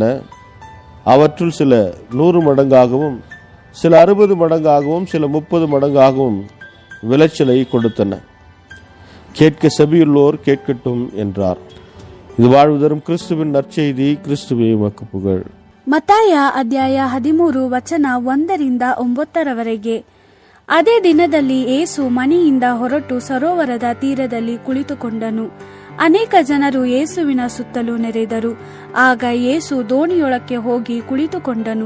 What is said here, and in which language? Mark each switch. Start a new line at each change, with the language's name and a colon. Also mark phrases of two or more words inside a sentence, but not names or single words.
Tamil: அவற்றுள் சில 100 மடங்காகவும் சில 60 மடங்காகவும் சில 30 மடங்காகவும் விளைச்சலை கொடுத்தன. கேட்க செவியுள்ளோர் கேட்கட்டும் என்றார். இது வாழ்வு தரும் கிறிஸ்துவின் நற்செய்தி. கிறிஸ்துவே உமக்கு புகழ்.
Kannada: ಮತ್ತಾಯ ಅಧ್ಯಾಯ 13 ವಚನ 1-9. ಅದೇ ದಿನದಲ್ಲಿ ಯೇಸು ಮನೆಯಿಂದ ಹೊರಟು ಸರೋವರದ ತೀರದಲ್ಲಿ ಕುಳಿತುಕೊಂಡನು. ಅನೇಕ ಜನರು ಯೇಸುವಿನ ಸುತ್ತಲೂ ನೆರೆದರು. ಆಗ ಯೇಸು ದೋಣಿಯೊಳಕ್ಕೆ ಹೋಗಿ ಕುಳಿತುಕೊಂಡನು.